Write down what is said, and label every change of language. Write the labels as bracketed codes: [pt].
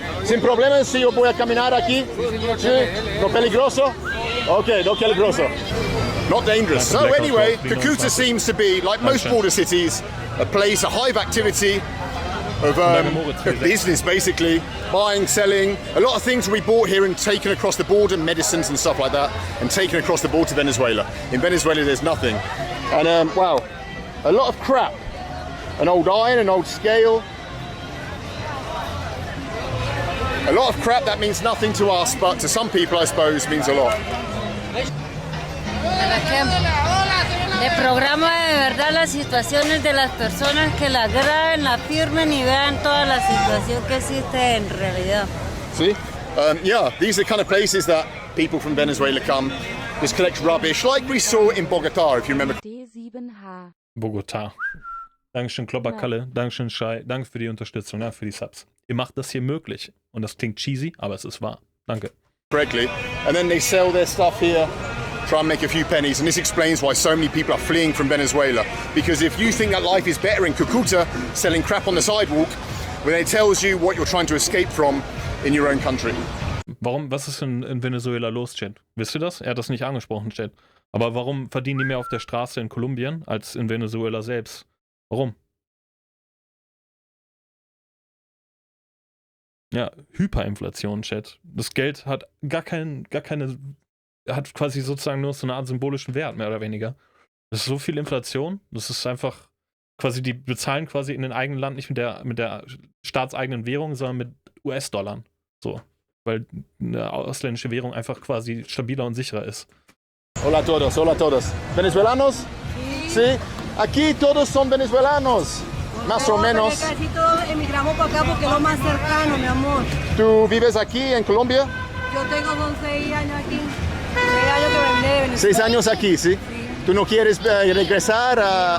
[es] Sin problemas, si yo voy a caminar aquí. Sí. ¿No peligroso? Okay, no peligroso. [en] Not dangerous. So anyway, Cúcuta seems to be, like most border cities, a place, a hive activity of business, basically. Buying, selling. A lot of things we bought here and taken across the border, medicines and stuff like that, and taken across the border to Venezuela. In Venezuela, there's nothing. And, wow, a lot of crap. An old iron, an old scale. A lot of crap that means nothing to us, but to some people, I suppose, means a lot. [es] Le programa de verdad las situaciones de las personas que las graben, las firmen y vean toda la situación que existe en realidad. [en] See? Yeah, these are the kind of places that people from Venezuela come, just collect rubbish, like we saw in Bogota, if you remember. D7H. [de] Bogota. Dankeschön, Klopperkalle. Dankeschön, Shai. Danke für die Unterstützung, für die Subs. Ihr macht das hier möglich. Und das klingt cheesy, aber es ist wahr. Danke. [en] Correctly. And then they sell their stuff here, try and make a few pennies. And this explains why so many people are fleeing from Venezuela. Because if you think that life is better in Cúcuta, selling crap on the sidewalk, well, it tells you what you're trying to escape from in your own country. [de] Warum, was ist in Venezuela los, Chat? Wisst ihr das? Er hat das nicht angesprochen, Chat. Aber warum verdienen die mehr auf der Straße in Kolumbien als in Venezuela selbst? Warum? Ja, Hyperinflation, Chat. Das Geld hat gar keine, hat quasi sozusagen nur so eine Art symbolischen Wert, mehr oder weniger. Das ist so viel Inflation, das ist einfach quasi, die bezahlen quasi in den eigenen Land nicht mit der staatseigenen Währung, sondern mit US-Dollar. So. Weil eine ausländische Währung einfach quasi stabiler und sicherer ist. [es] Hola a todos, hola a todos. ¿Venezolanos? Sí. Aquí todos son venezolanos. Más o menos. Casi todos emigramos para acá porque es lo más cercano, mi amor. ¿Tú vives aquí en Colombia? Yo tengo 6 años aquí. 6 años que vine de Venezuela. 6 años aquí, ¿sí? Sí. ¿Tú no quieres regresar a...?